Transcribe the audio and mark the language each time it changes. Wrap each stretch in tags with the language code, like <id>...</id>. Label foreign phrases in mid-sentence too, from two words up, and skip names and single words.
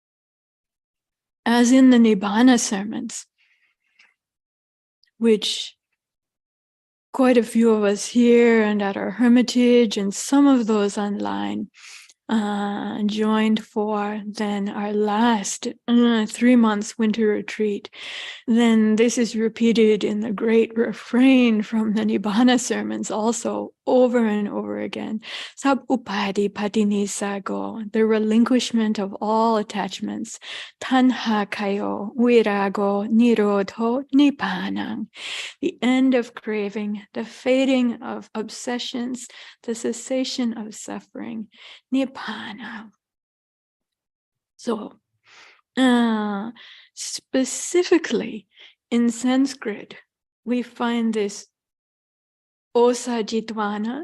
<en>As in the Nibbāna sermons, which quite a few of us here and at our hermitage and some of those online joined for then our last 3 months winter retreat, then this is repeated in the great refrain from the Nibbāna sermons also over and over again.</en> <pi>Sab upadi patinisago,</pi> <en>the relinquishment of all attachments.</en> <pi>Tanha kayo, virago, nirodho, nibbāna,</pi> <en>the end of craving, the fading of obsessions, the cessation of suffering. Nibbāna. So, specifically in Sanskrit, we find this Osajitwana.</en>